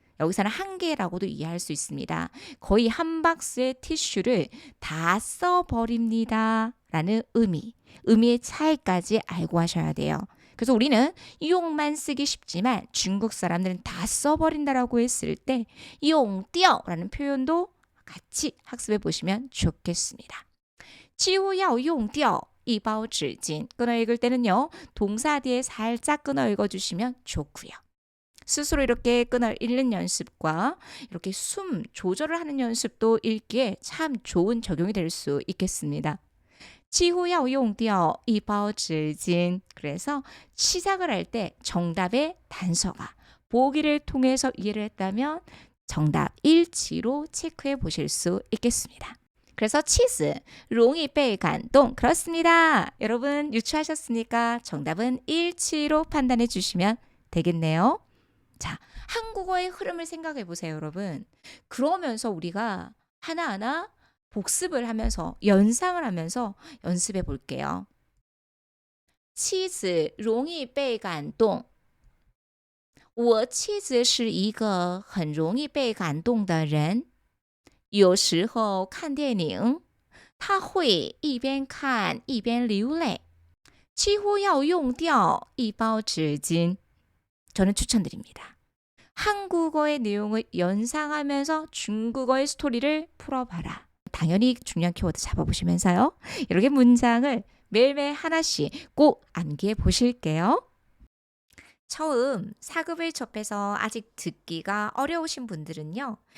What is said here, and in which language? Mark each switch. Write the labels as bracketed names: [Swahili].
[Korean] 여기서는 한 개라고도 이해할 수 있습니다. 거의 한 박스의 티슈를 다 써버립니다. 라는 의미의 차이까지 알고 하셔야 돼요. 그래서 우리는 용만 쓰기 쉽지만 중국 사람들은 다 써버린다라고 했을 때 용띄어라는 표현도 같이 학습해 보시면 좋겠습니다. [Chinese] 几乎要用掉一包纸巾 [Korean] 끊어 읽을 때는요. 동사 뒤에 살짝 끊어 읽어주시면 좋고요. 스스로 이렇게 끊어 읽는 연습과 이렇게 숨 조절을 하는 연습도 읽기에 참 좋은 적용이 될 수 있겠습니다. [Chinese] 几乎要用掉一包纸巾. [Korean] 그래서 시작을 할 때 정답의 단서가 보기를 통해서 이해를 했다면 정답 일치로 체크해 보실 수 있겠습니다. 그래서 치즈, [Chinese] 容易被感动. [Korean] 그렇습니다. 여러분 유추하셨으니까 정답은 일치로 판단해 주시면 되겠네요. 자, 한국어의 흐름을 생각해 보세요, 여러분. 그러면서 우리가 하나하나 복습을 하면서 연상을 하면서 연습해 볼게요. [Chinese] 妻子容易被感动我妻子是一个很容易被感动的人有时候看电影她会一边看一边流泪几乎要用掉一包纸巾 [Korean] 저는 추천드립니다. 한국어의 내용을 연상하면서 중국어의 스토리를 풀어봐라. 당연히 중요한 키워드 잡아보시면서요. 이렇게 문장을 매일매일 하나씩 꼭 암기해 보실게요. 처음 4급을 접해서 아직 듣기가 어려우신 분들은요.